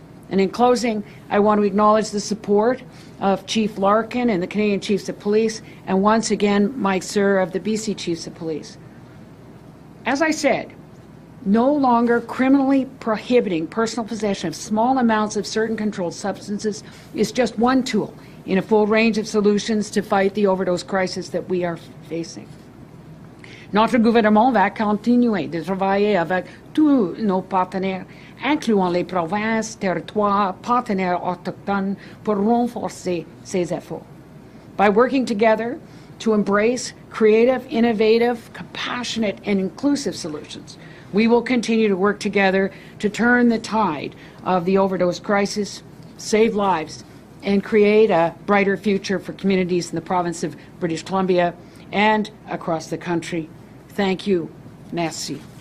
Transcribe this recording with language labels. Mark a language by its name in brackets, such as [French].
[English] And in closing, I want to acknowledge the support of Chief Larkin and the Canadian Chiefs of Police, and once again, Mike Sir of the BC Chiefs of Police. As I said, no longer criminally prohibiting personal possession of small amounts of certain controlled substances is just one tool in a full range of solutions to fight the overdose crisis that we are facing. [French] Notre gouvernement va continuer de travailler avec tous nos partenaires, incluant les provinces, territoires, partenaires autochtones, pour renforcer ces efforts. [English] By working together to embrace creative, innovative, compassionate, and inclusive solutions, we will continue to work together to turn the tide of the overdose crisis, save lives, and create a brighter future for communities in the province of British Columbia and across the country. Thank you. Merci.